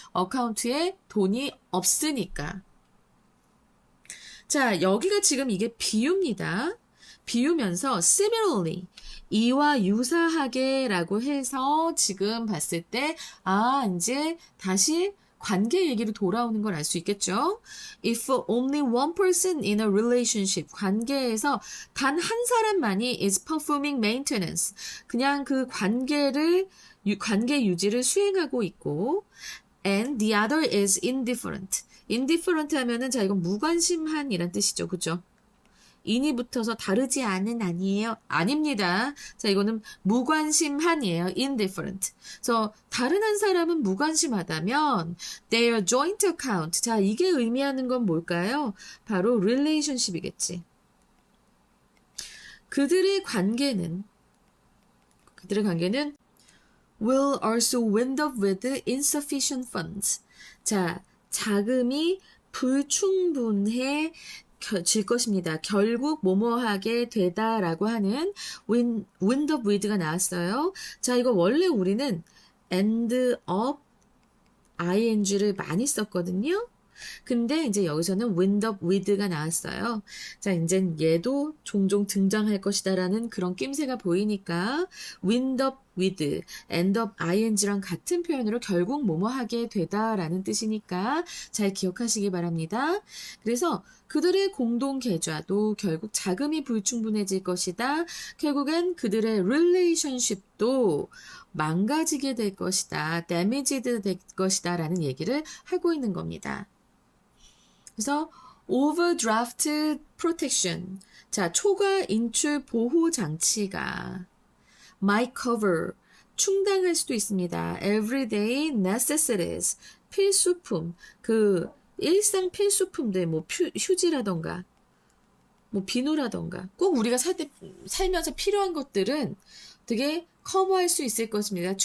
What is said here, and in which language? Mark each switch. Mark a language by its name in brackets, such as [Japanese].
[Korean] 어카운트에 돈이 없으니까. 자, 여기가 지금 이게 비유입니다. 비유면서 similarly, 이와 유사하게라고 해서 지금 봤을 때 이제 다시 관계 얘기로 돌아오는 걸 알 수 있겠죠. [English] If only one person in a relationship, [Korean] 관계에서 단 한 사람만이 [English] is performing maintenance, [Korean] 그냥 그 관계 유지를 수행하고 있고, [English] and the other is indifferent. [Korean] indifferent 하면은 자 이건 무관심한이란 뜻이죠. 그죠? 인이 붙어서 다르지 않은 아니에요. 아닙니다. 자, 이거는 무관심한이에요. indifferent. 그래서 다른 한 사람은 무관심하다면 [English] their joint account. [Korean] 자, 이게 의미하는 건 뭘까요? 바로 relationship이겠지. 그들의 관계는 [English] will also wind up with insufficient funds. [Korean] 자, 자금이 불충분해 질 것입니다. 결국 뭐뭐하게 되다라고 하는 wind up with가 나왔어요. 자, 이거 원래 우리는 end up ing를 많이 썼거든요. 근데 이제 여기서는 wind up with가 나왔어요. 자, 이제 얘도 종종 등장할 것이다라는 그런 낌새가 보이니까 wind up with, end up ing랑 같은 표현으로 결국 뭐뭐 하게 되다라는 뜻이니까 잘 기억하시기 바랍니다. 그래서 그들의 공동 계좌도 결국 자금이 불충분해질 것이다. 결국엔 그들의 relationship도 망가지게 될 것이다. damaged 될 것이다 라는 얘기를 하고 있는 겁니다. [English] 그래서 overdraft protection. [Korean] 자, 초과 인출 보호 장치가 [English] might cover, [Korean] 충당할 수도 있습니다. [English] everyday necessities, [Korean] 필수품, 그 일상 필수품들, 뭐 휴지라던가, 뭐 비누라던가, 꼭 우리가 살면서 필요한 것들은 되게 커버할 수 있을 것입니다.